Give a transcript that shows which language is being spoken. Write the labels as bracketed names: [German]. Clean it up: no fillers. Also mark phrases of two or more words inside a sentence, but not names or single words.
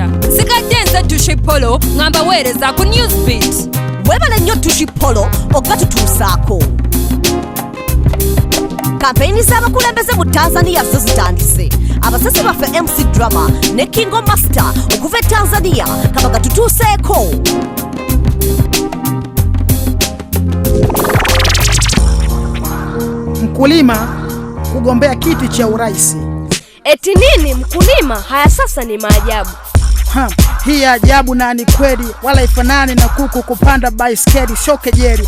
[Ganda] Nsigadde nze Tushi Polo ngamba weereza ku Newsbeat. Webale nnyo Tushi Polo okugatutuusaako. Kampeyini z'abakulembeze mu Tanzania zo zitandise. Abasasi baffe MC Drama ne Kingo Master okuva e Tanzania kabaga tutuuseeko. [Swahili] Mkulima kugombea kiti cha urais. Eti nini mkulima? Haya sasa ni maajabu. Hii ajabu na ni kweli, wala ifanani na kuku kupanda baiskeli, sio kejeli.